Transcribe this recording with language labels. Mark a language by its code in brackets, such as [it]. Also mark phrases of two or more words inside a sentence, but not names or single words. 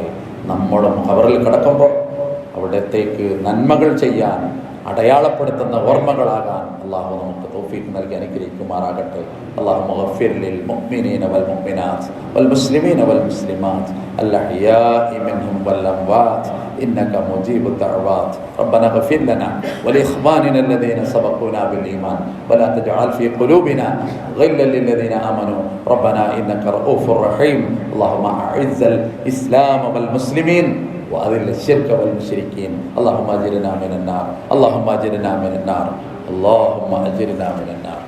[ml] നമ്മളും ഖബറിൽ കിടക്കുമ്പോൾ അവിടത്തേക്ക് നന്മകൾ ചെയ്യാൻ അടയാളപ്പെടുത്തുന്ന ഓർമ്മകളാകാൻ അള്ളാഹു നമുക്ക് തൗഫീഖ് നൽകി അനുഗ്രഹിക്കുമാറാകട്ടെ. [ar] اللهم اغفر للمؤمنين والمؤمنات والمسلمين والمسلمات الأحياء منهم والأموات إنك مجيب الدعوات ربنا اغفر لنا ولإخواننا الذين سبقونا بالإيمان ولا تجعل في قلوبنا غلا للذين آمنوا ربنا إنك رؤوف رحيم اللهم أعز الإسلام والمسلمين وأذل الشرك والمشركين اللهم أجرنا من النار اللهم أجرنا من النار اللهم أجرنا من النار